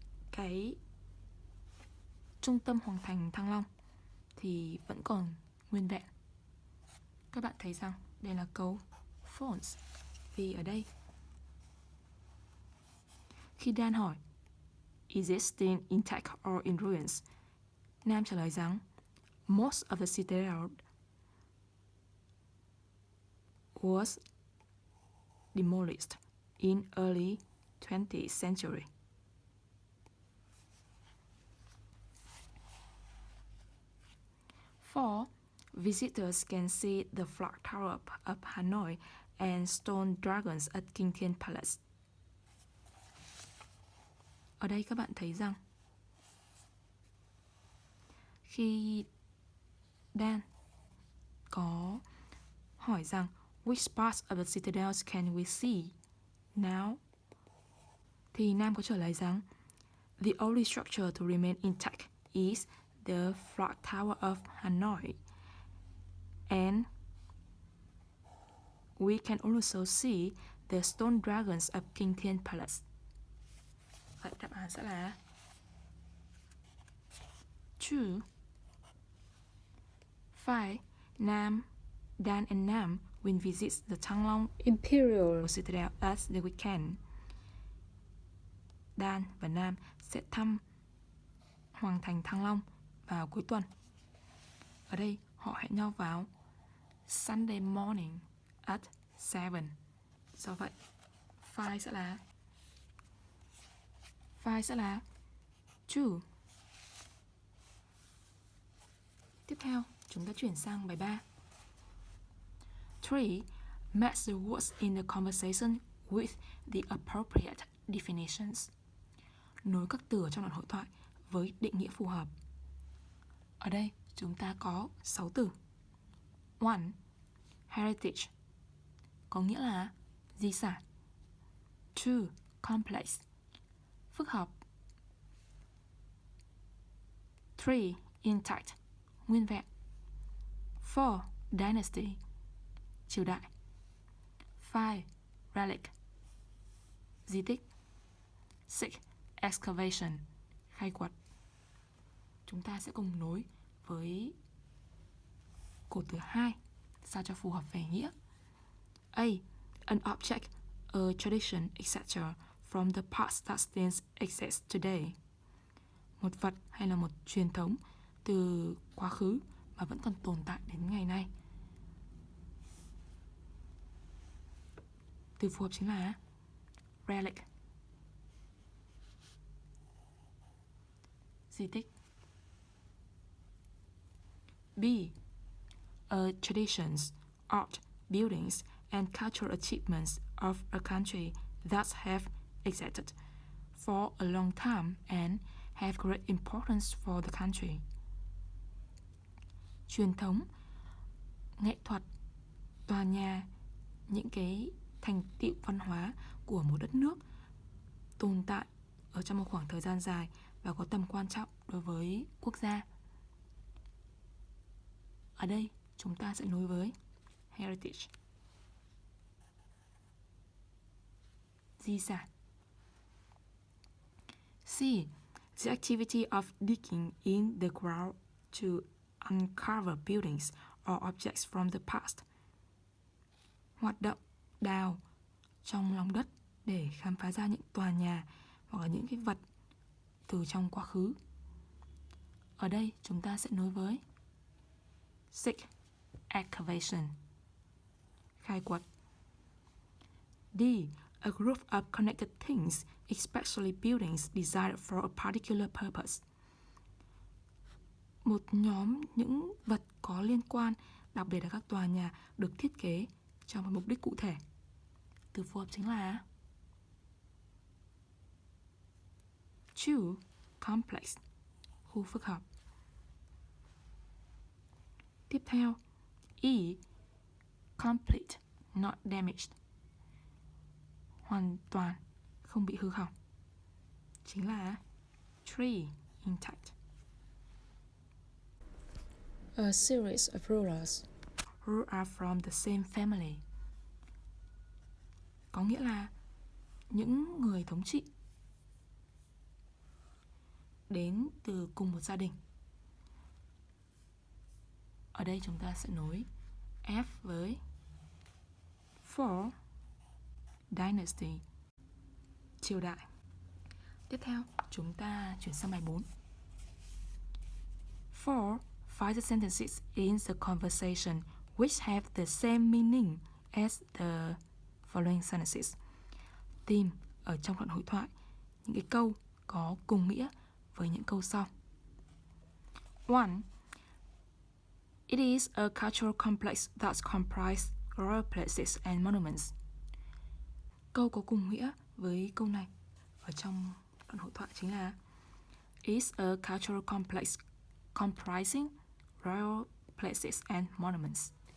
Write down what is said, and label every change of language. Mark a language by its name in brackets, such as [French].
[Vietnamese] Cái trung tâm hoàng thành Thăng Long thì vẫn còn nguyên vẹn. Các bạn thấy rằng đây là câu false, vì ở đây khi Dan hỏi [English] Is it still intact or in ruins? [Vietnamese] Nam trả lời rằng [English] Most of the citadel was demolished in early 20th century. Four, visitors can see the flag tower of Hanoi and stone dragons at Kinh Thiên Palace. [Vietnamese] Ở đây các bạn thấy rằng khi Dan có hỏi rằng [English] Which parts of the citadels can we see now? [Vietnamese] Thì Nam có trả lời rằng [English] The only structure to remain intact is the flag tower of Hanoi. And we can also see the stone dragons of Kinh Thiên Palace. [Vietnamese] Vậy đáp án sẽ là true. [English] 5. Dan and Nam will visit the Thăng Long Imperial Citadel at the weekend. [Vietnamese] Dan và Nam sẽ thăm Hoàng thành Thăng Long vào cuối tuần. Ở đây họ hẹn nhau vào [English] Sunday morning at 7. [Vietnamese] Do vậy, file sẽ là true. Tiếp theo, chúng ta chuyển sang bài 3. 3. [English] Match the words in the conversation with the appropriate definitions. [Vietnamese] Nối các từ ở trong đoạn hội thoại với định nghĩa phù hợp. Ở đây chúng ta có 6 từ. 1. Heritage, có nghĩa là di sản. 2. Complex, phức hợp. 3. Intact, nguyên vẹn. 4. Dynasty, triều đại. 5. Relic, di tích. 6. Excavation, khai quật. Chúng ta sẽ cùng nối với cột thứ 2 sao cho phù hợp về nghĩa. A. [English] An object, a tradition, etc. from the past that still exists today. [Vietnamese] Một vật hay là một truyền thống từ quá khứ mà vẫn còn tồn tại đến ngày nay. Từ phù hợp chính là relic, di tích. B. [English] Traditions, art, buildings, and cultural achievements of a country that have existed for a long time and have great importance for the country. [Vietnamese] Truyền thống, nghệ thuật, tòa nhà, những cái thành tựu văn hóa của một đất nước tồn tại ở trong một khoảng thời gian dài và có tầm quan trọng đối với quốc gia. Ở đây chúng ta sẽ nối với heritage, di sản. C. [English] The activity of digging in the ground to uncover buildings or objects from the past. [Vietnamese] Hoạt động đào trong lòng đất để khám phá ra những tòa nhà hoặc là những cái vật từ trong quá khứ. Ở đây chúng ta sẽ nối với Seek, excavation, khai quật. D. [English] A group of connected things, especially buildings designed for a particular purpose. [Vietnamese] Một nhóm những vật có liên quan, đặc biệt là các tòa nhà được thiết kế cho một mục đích cụ thể. Từ phù hợp chính là 2. Complex, khu phức hợp. Tiếp theo, E. [English] Complete, not damaged, [Vietnamese] hoàn toàn, không bị hư hỏng. Chính là 3. Intact. [English] A series of rulers who are from the same family. [Vietnamese] Có nghĩa là những người thống trị đến từ cùng một gia đình. Ở đây chúng ta sẽ nối F với for dynasty, triều đại. Tiếp theo, chúng ta chuyển sang bài 4. [English] For, find the sentences in the conversation which have the same meaning as the following sentences. [Vietnamese] Tìm ở trong đoạn hội thoại những cái câu có cùng nghĩa với những câu sau. 1. [English] It is a cultural complex that comprises royal places and monuments. [Vietnamese] Câu có cùng nghĩa với câu này ở trong đoạn hội thoại chính là [English] It's a cultural complex comprising royal places and monuments.